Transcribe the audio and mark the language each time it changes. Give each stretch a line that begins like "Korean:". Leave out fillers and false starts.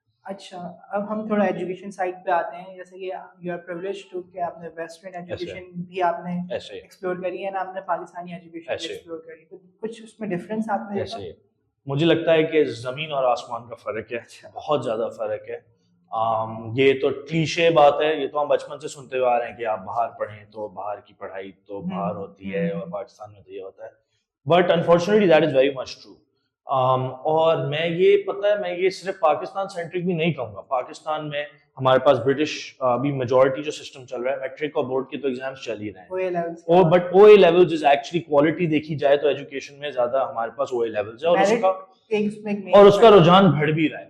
Urdu: اچھا, اب ہم تھوڑا ایجوکیشن سائڈ پہ آتے ہیں. جیسے کہ
English: you are privileged to
Urdu: کہ آپ نے ویسٹرن ایجوکیشن بھی آپ نے ایکسپلور کری ہے, اور آپ نے پاکستانی ایجوکیشن بھی ایکسپلور کری, تو کچھ اس میں ڈفرینس آپ نے دیکھا؟ مجھے لگتا ہے کہ زمین اور آسمان کا فرق ہے, بہت زیادہ فرق ہے. یہ تو کلیشے بات ہے, یہ تو ہم بچپن سے سنتے ہوئے آ رہے ہیں کہ آپ باہر پڑھیں تو باہر کی پڑھائی تو باہر ہوتی ہے اور پاکستان میں تو یہ ہوتا ہے.
English: But unfortunately that is very much true.
Urdu: اور میں یہ صرف پاکستان سینٹرک بھی نہیں کہوں گا. پاکستان میں ہمارے پاس برٹش ابھی میجورٹی جو سسٹم چل رہا ہے, میٹرک اور بورڈ کے تو ایگزامس چل ہی رہے ہیں,
English: but O A levels is actually
Urdu: quality دیکھی جائے تو ایجوکیشن میں زیادہ ہمارے پاس او اے لیولز ہے, اور اس کا رجحان بڑھ بھی رہا ہے.